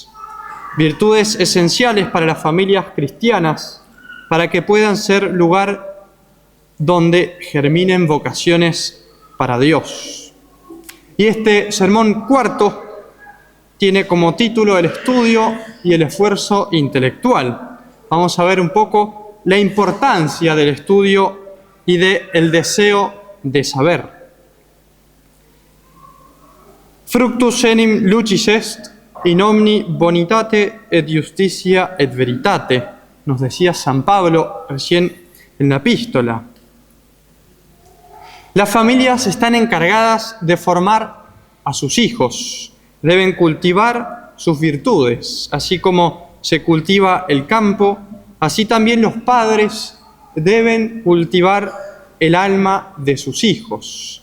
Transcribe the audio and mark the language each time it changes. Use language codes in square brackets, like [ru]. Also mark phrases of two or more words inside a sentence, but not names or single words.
[es] Virtudes esenciales para las familias cristianas, para que puedan ser lugar donde germinen vocaciones para Dios. Y este sermón cuarto tiene como título el estudio y el esfuerzo intelectual. Vamos a ver un poco la importancia del estudio y del deseo de saber. [la] Fructus enim lucis est, in omni bonitate et justitia et veritate, [es] nos decía San Pablo recién en la epístola. Las familias están encargadas de formar a sus hijos, deben cultivar sus virtudes, así como se cultiva el campo, así también los padres deben cultivar el alma de sus hijos.